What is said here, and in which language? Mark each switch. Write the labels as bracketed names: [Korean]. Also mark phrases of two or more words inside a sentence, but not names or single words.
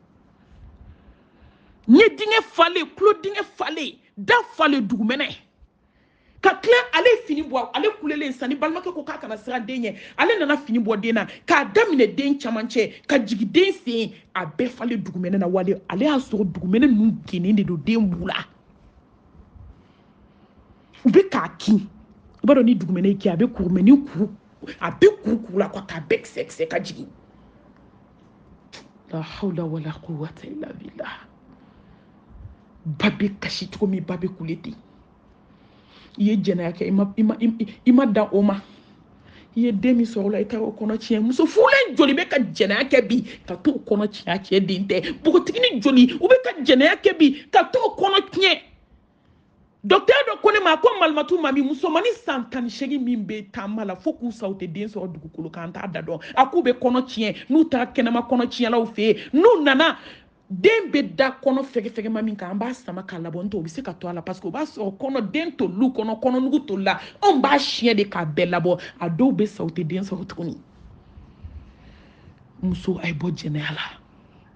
[Bambara] ɲɛ dingɛ falen tulo dingɛ falen da falen dugumɛnɛ ka tila ale fini bɔ ale kulelen sa ni balimakɛ ko k'a kana siran den ɲɛ ale nana fini bɔ den na k'a daminɛ den camancɛ ka jigin den sen a bɛɛ falen dugumɛnɛ na wale ale y'a sɔrɔ dugumɛnɛ ninnu genen de don den b'u la u bɛ k'a kin i b'a dɔn ni dugumɛnɛ y'i kin a bɛ kuru mɛ ni kuru a bɛ kuru la k'a bɛɛ kisɛ ka jigin [Arabic] لا حول ولا قوة إلا بالله [Bambara] ba bɛ kasi cogo min ba bɛ kule ten i ye jɛnɛya kɛ i ma dan o ma i ye den min sɔrɔ o la i taara o kɔnɔ tiɲɛ muso furulen joli bɛ ka jɛnɛya kɛ bi ka t'o kɔnɔ tiɲɛ a cɛ den tɛ npogotiginin joli u bɛ ka jɛnɛya kɛ bi ka t'o kɔnɔ tiɲɛ docteur dɔ ko ne ma ko malimatu mami musomanin san 18 min bɛ taama la fo k'u sa u tɛ den sɔrɔ dugukolo kan t'a da dɔn a k'u bɛ kɔnɔ tiɲɛ n'u taara kɛnɛma kɔnɔ tiɲɛlaw fɛ yen n'u nana den bɛ da kɔnɔ fɛgɛfɛgɛma min kan an b'a sama k'a labɔ n'o tɛ o bɛ se ka to a la [French] parce que [Bambara] o b'a sɔrɔ kɔnɔ den tolilu kɔnɔ kɔnɔnugu tolila anw b'a siɲɛ de k'a bɛɛ labɔ a dɔw bɛ sa u tɛ den sɔrɔ tuguni muso a ye bɔ jɛnɛya la